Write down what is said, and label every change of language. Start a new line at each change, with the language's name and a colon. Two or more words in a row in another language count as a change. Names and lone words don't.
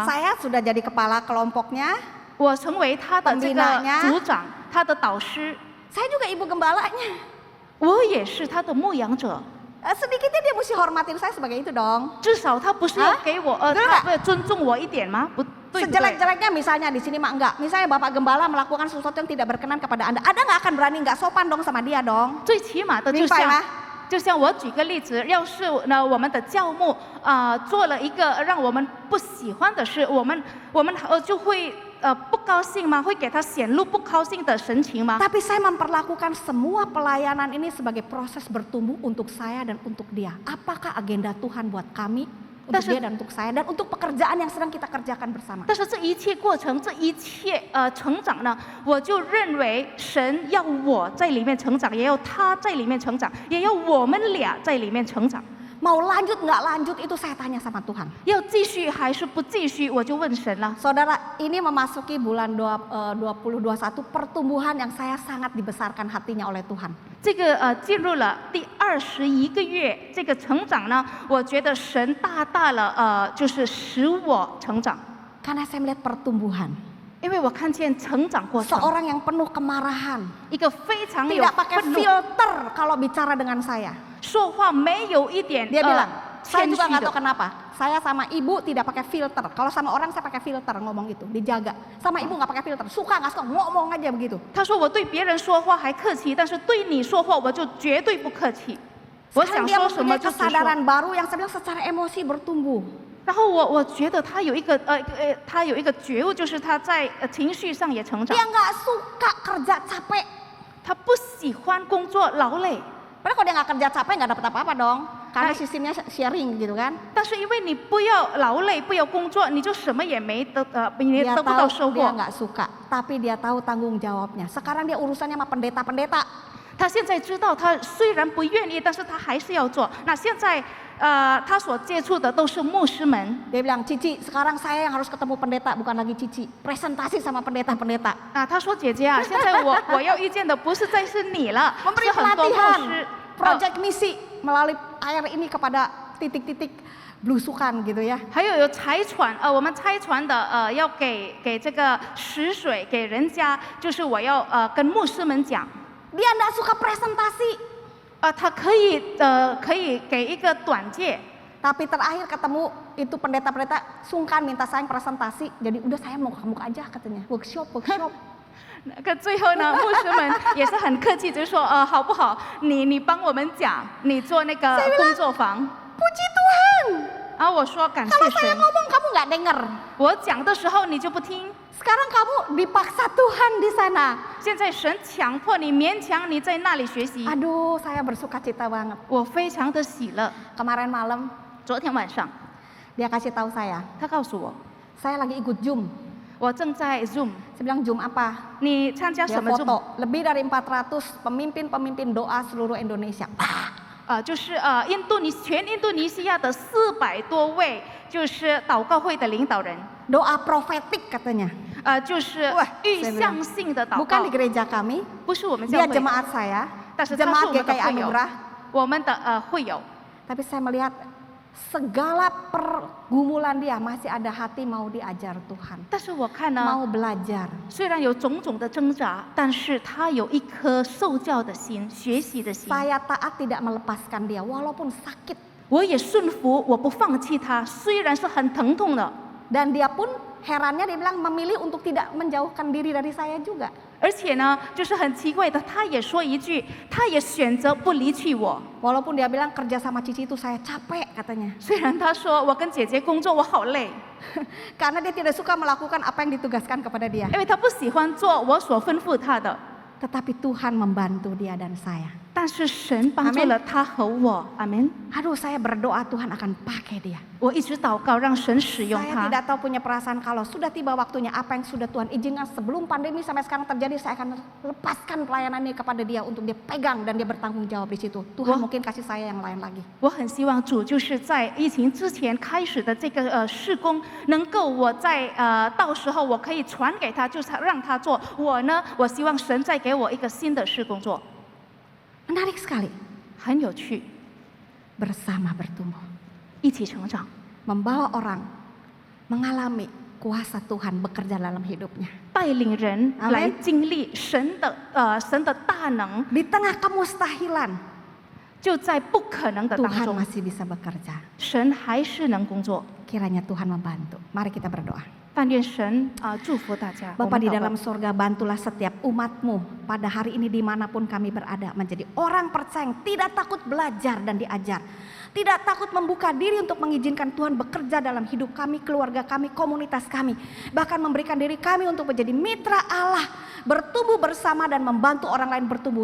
Indonesian: Saya sudah jadi kepala kelompoknya.
Chinese: 我成为他的这个
Indonesian: Pembinanya
Chinese: 组长，他的导师，
Indonesian: Saya juga ibu gembalanya.
Chinese: 我也是他的牧养者。
Indonesian: Sedikitnya dia mesti hormatin saya sebagai itu dong.
Chinese: 至少他不是要给我对吧？他不尊重我一点吗？不对不对？
Indonesian: Sejelek-jeleknya misalnya di sini mah enggak. Misalnya Bapak Gembala melakukan sesuatu yang tidak berkenan kepada Anda. Anda nggak akan berani nggak sopan dong sama dia dong.
Chinese: 最起码的就明白吗？就像我举个例子，要是呢我们的教牧做了一个让我们不喜欢的事，我们就会不高兴吗？会给他显露不高兴的神情吗？
Indonesian: Tapi saya memperlakukan semua pelayanan ini sebagai proses bertumbuh untuk saya dan untuk dia. Apakah agenda Tuhan buat kami, untuk dia dan untuk saya, dan untuk pekerjaan yang sedang kita kerjakan bersama.
Chinese: 但是这一切过程，这一切成长呢，我就认为神要我在里面成长，也要他在里面成长，也要我们俩在里面成长。
Indonesian: Mau lanjut nggak lanjut itu saya tanya sama Tuhan.
Chinese: 要继续还是不继续，我就问神了。
Indonesian: Saudara, ini memasuki bulan 2021 pertumbuhan yang saya sangat dibesarkan hatinya oleh Tuhan.
Chinese: 这个进入了第21个月，这个成长呢，我觉得神大大了就是使我成长，
Indonesian: Karena saya melihat pertumbuhan.
Chinese: 因为我看见成长过程，
Indonesian: Seorang yang penuh kemarahan,
Chinese: 一个非常有
Indonesian: tidak pakai
Chinese: 愤怒，
Indonesian: filter kalau bicara dengan saya.
Chinese: 说话没有一点
Indonesian: Dia bilang, saya
Chinese: 谦
Indonesian: juga
Chinese: 虚
Indonesian: nggak tahu
Chinese: 的。
Indonesian: kenapa. Saya sama ibu tidak pakai filter. Kalau sama orang saya pakai filter ngomong gitu, dijaga. Sama ibu nggak pakai filter, suka nggak suka ngomong aja begitu.
Chinese: 他说我对别人说话还客气，但是对你说话我就绝对不客气。我
Indonesian: Sekarang
Chinese: 想
Indonesian: dia
Chinese: 说什么
Indonesian: mempunyai
Chinese: 就直说。
Indonesian: kesadaran baru yang saya bilang secara emosi bertumbuh.
Chinese: 然后我觉得他有一个他有一个觉悟，就是他在情绪上也成长
Indonesian: Dia。nggak suka kerja capek.
Chinese: 他不喜欢工作劳累，
Indonesian: Padahal kalau dia nggak kerja capek nggak dapat apa-apa dong. Karena Hai. sistemnya sharing gitu kan.
Chinese: 但是因为你不要劳累，不要工作，你就什么也没得你
Indonesian: Dia
Chinese: 得不到收
Indonesian: tahu dia
Chinese: 获。
Indonesian: nggak suka, tapi dia tahu tanggung jawabnya. Sekarang dia urusannya sama pendeta-pendeta.
Chinese: 他现在知道，他虽然不愿意，但是他还是要做。那现在他所接触的都是牧师们。
Indonesian: Dia bilang, Cici, sekarang saya yang harus ketemu pendeta, bukan lagi Cici. Presentasi sama pendeta-pendeta.
Chinese: 他说姐姐啊，现在我要遇见的不是再是你了，
Indonesian: Memberi
Chinese: 是很多牧
Indonesian: pelatihan,
Chinese: 师。
Indonesian: project misi melalui air ini kepada titik-titik belusukan gitu ya.
Chinese: 还有拆船，我们拆船的要给这个食水给人家，就是我要跟牧师们讲，
Indonesian: Dia nggak suka presentasi.
Chinese: 他可以给一个短介。
Indonesian: Tapi terakhir ketemu itu pendeta-pendeta sungkan minta saya yang presentasi. Jadi udah saya mau muka aja katanya. Workshop.
Chinese: 那个最后呢，牧师们也是很客气，就说好不好？你帮我们讲，你做那个工作坊。
Indonesian: Puji Tuhan.
Chinese: 然后我说感谢
Indonesian: Kalau saya
Chinese: 神，
Indonesian: ngomong kamu nggak denger.
Chinese: 我讲的时候你就不听。
Indonesian: Sekarang kamu dipaksa Tuhan di sana.
Chinese: 现在神强迫你，勉强你在那里学习，
Indonesian: Aduh, saya bersuka cita banget.
Chinese: 我非常的喜乐。
Indonesian: Kemarin malam
Chinese: 昨天晚上，
Indonesian: dia kasih tahu saya,
Chinese: 他告诉我，
Indonesian: saya lagi ikut Zoom.
Chinese: 我正在 Zoom，
Indonesian: Saya bilang Zoom apa?
Chinese: 你参加
Indonesian: Dia
Chinese: 什么 Zoom？
Indonesian: foto lebih dari 400 pemimpin-pemimpin doa seluruh Indonesia.
Chinese: 就是全印度尼西亚的400多位，就是祷告会的领导人，
Indonesian: Doa profetik katanya.
Chinese: 就是
Indonesian: Wah,
Chinese: 预
Indonesian: saya bilang,
Chinese: 向性的祷
Indonesian: Bukan
Chinese: 告
Indonesian: di，gereja kami,
Chinese: 不是我们教
Indonesian: dia
Chinese: 会，
Indonesian: jemaat saya,
Chinese: 但是他是
Indonesian: jemaat
Chinese: 我们的
Indonesian: GKI
Chinese: 会友，
Indonesian: Anugerah.
Chinese: 我们的会友。
Indonesian: Tapi saya melihat segala pergumulan dia masih ada hati mau diajar Tuhan,
Chinese: 但是我看呢，
Indonesian: mau belajar.
Chinese: 虽然有种种的挣扎，但是他有一颗受教的心、学习的心。
Indonesian: Saya taat tidak melepaskan dia walaupun sakit.
Chinese: 我也顺服，我不放弃他，虽然是很疼痛的。
Indonesian: Dan dia pun herannya dia bilang memilih untuk tidak menjauhkan diri dari saya juga.
Chinese: 而且呢，就是很奇怪的，他也说一句，他也选择不离弃我。
Indonesian: Walaupun dia bilang kerja sama Cici itu saya capek katanya.
Chinese: 虽然他说我跟姐姐工作我好累，
Indonesian: Karena dia tidak suka melakukan apa yang ditugaskan kepada dia.
Chinese: 因为他不喜欢做我所吩咐他的。
Indonesian: Tetapi Tuhan membantu dia dan saya.
Chinese: 但是神帮助了他和我，阿门。
Indonesian: Aduh, saya berdoa Tuhan akan pakai dia.
Chinese: 我一直祷告，让神使用
Indonesian: Saya
Chinese: 他。
Indonesian: tidak tahu punya perasaan kalau sudah tiba waktunya apa yang sudah Tuhan izinkan sebelum pandemi sampai sekarang terjadi, saya akan lepaskan pelayanan ini kepada dia untuk dia pegang dan dia bertanggung jawab di situ. Tuhan Wah. mungkin kasih saya yang lain lagi.
Chinese: 我很希望主就是在疫情之前开始的这个事工，能够我在到时候我可以传给他，就是让他做。我呢，我希望神再给我一个新的事工作，
Indonesian: Menarik sekali.
Chinese: 很有趣，
Indonesian: Bersama bertumbuh.
Chinese: 一起成长，
Indonesian: Membawa orang mengalami kuasa Tuhan bekerja dalam hidupnya.
Chinese: 带领人 Amen 来经历神的大能，
Indonesian: Di tengah kemustahilan,
Chinese: 就在不可能的当
Indonesian: Tuhan
Chinese: 中，
Indonesian: masih bisa bekerja.
Chinese: 神还是能工作。
Indonesian: Kiranya Tuhan membantu. Mari kita berdoa.
Chinese: 但愿神祝福大家。我
Indonesian: Bapa
Chinese: 们
Indonesian: di
Chinese: 祷告
Indonesian: dalam surga, bantulah setiap umat-Mu pada hari ini dimanapun kami berada menjadi orang percaya yang tidak takut belajar dan diajar. Tidak takut membuka diri untuk mengizinkan Tuhan bekerja dalam hidup kami, keluarga kami, komunitas kami. Bahkan memberikan diri kami untuk menjadi mitra Allah, bertumbuh bersama dan membantu orang lain bertumbuh.